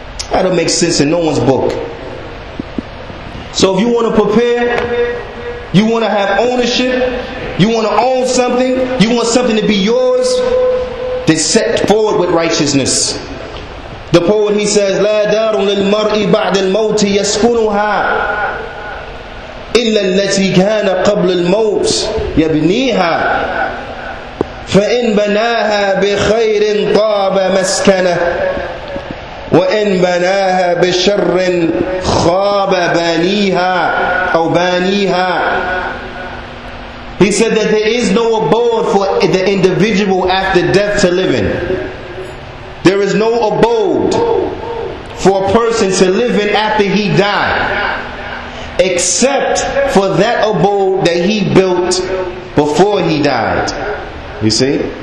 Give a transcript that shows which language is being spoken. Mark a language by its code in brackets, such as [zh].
[en] That don't make sense in no one's book. So if you want to prepare, you want to have ownership, you want to own something, you want something to be yours, then set forward with righteousness. The poet, he says, [ar] لا دار للمرء بعد الموت يسكنها إلا التي كان قبل الموت يبنيها فإن بناها بخير طاب مسكنه وإن بناها بشر خاب بانيها أو بانيها. [en] He said that there is no abode for the individual after death to live in. There is no abode for a person to live in after he died, except for that abode that he built before he died. You see?